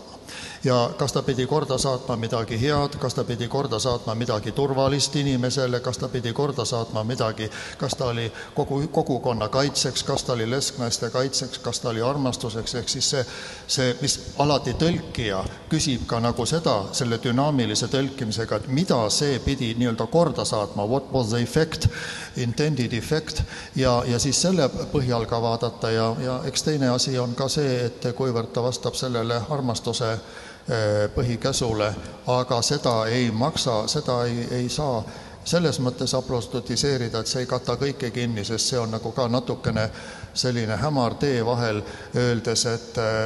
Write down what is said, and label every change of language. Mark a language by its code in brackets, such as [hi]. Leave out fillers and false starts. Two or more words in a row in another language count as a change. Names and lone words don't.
[et] Ja kas ta pidi korda saatma midagi head, kas ta pidi korda saatma midagi turvalist inimesele, kas ta pidi korda saatma midagi, kas ta oli kogukonna kaitseks, kas ta oli lesknaiste kaitseks, kas ta oli armastuseks, ehk siis see, mis alati tõlkija küsib ka nagu seda, selle dünaamilise tõlkimisega, et mida see pidi nii-öelda korda saatma, [en] what was the effect, intended effect, [et] ja siis selle põhjal ka vaadata ja eks teine asi on ka see, et kuivõrd ta vastab sellele armastuse põhikäsule, aga seda ei maksa, seda ei saa selles mõttes aplostutiseerida, et see ei kata kõike kinni, sest see on nagu ka natukene selline hämar tee vahel, öeldes, et